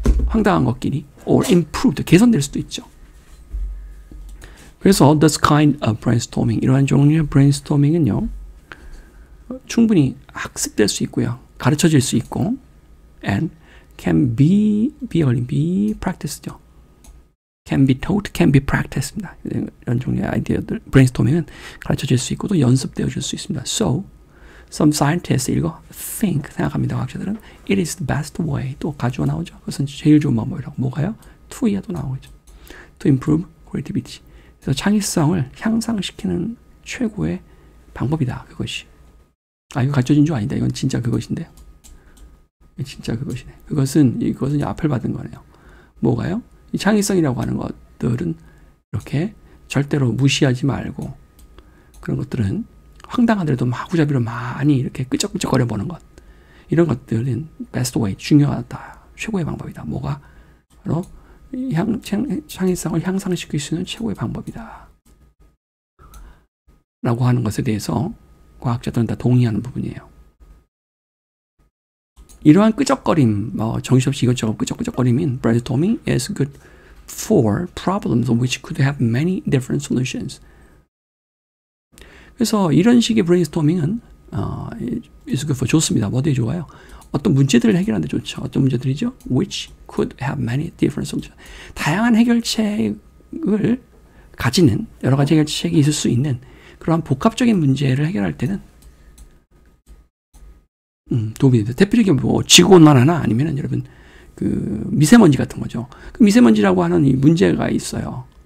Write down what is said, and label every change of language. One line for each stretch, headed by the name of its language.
Korean: 황당한 것끼리,
English: or improved,
Korean: 개선될 수도 있죠. 그래서
English: this kind of brainstorming,
Korean: 이러한 종류의 brainstorming은요, 충분히 학습될 수 있고요, 가르쳐질 수 있고,
English: and can be practiced
Korean: 죠.
English: Can be taught, can be practiced입니다.
Korean: 이런 종류의 아이디어들, 브레인스토밍은 가르쳐질 수 있고 또 연습되어질 수 있습니다.
English: So, some scientists
Korean: 생각합니다. 과학자들은
English: it is the best way.
Korean: 또 가주어 나오죠. 그것은 제일 좋은 방법이라고. 뭐가요? to야도 나오죠.
English: To improve creativity.
Korean: 그래서 창의성을 향상시키는 최고의 방법이다. 그것이. 아, 이거 가르쳐진 줄 아니다. 이건 진짜 그것인데요. 진짜 그것이네. 이것은 앞을 받은 거네요. 뭐가요? 이 창의성이라고 하는 것들은 이렇게 절대로 무시하지 말고 그런 것들은 황당하더라도 마구잡이로 많이 이렇게 끄적끄적거려 보는 것 이런 것들은
English: best way
Korean: 중요하다. 최고의 방법이다. 뭐가? 바로 창의성을 향상시킬 수 있는 최고의 방법이다. 라고 하는 것에 대해서 과학자들은 다 동의하는 부분이에요. 이러한 끄적거림, 정신없이 이것저것 끄적끄적거림인
English: brainstorming is good for problems which could have many different solutions.
Korean: 그래서 이런 식의 brainstorming은
English: is good for
Korean: 좋습니다. 뭐에 좋아요? 어떤 문제들을 해결하는 데 좋죠. 어떤 문제들이죠?
English: Which could have many different solutions.
Korean: 다양한 해결책을 가지는 여러 가지 해결책이 있을 수 있는 그러한 복합적인 문제를 해결할 때는 도움이 됩니다. 대표적인 뭐 지구온난화나 아니면 여러분 그 미세먼지 같은 거죠. 그 미세먼지라고 하는 이 문제가 있어요.